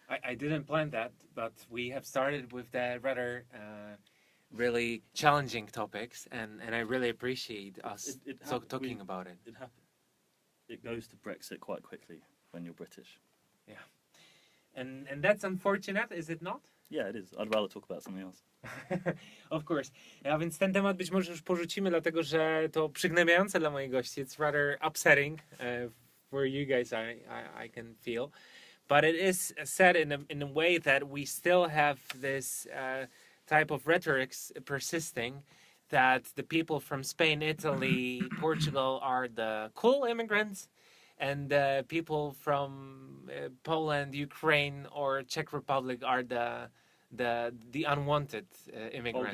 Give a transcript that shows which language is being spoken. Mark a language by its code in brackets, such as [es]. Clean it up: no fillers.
[en] I didn't plan that, but we have started with the rather really challenging topics, and I really appreciate us talking about it. It goes to Brexit quite quickly when you're British. Yeah. And that's unfortunate, is it not? Yeah, it is. I'd rather talk about something else. Of course. [pl] A więc ten temat być może już porzucimy, dlatego że to przygnębiające dla moich gości. [en] It's rather upsetting for you guys, I can feel. But it is said in a way that we still have this type of rhetorics persisting that the people from Spain, Italy, Portugal are the cool immigrants, and the people from Poland, Ukraine, or Czech Republic are the unwanted immigrants.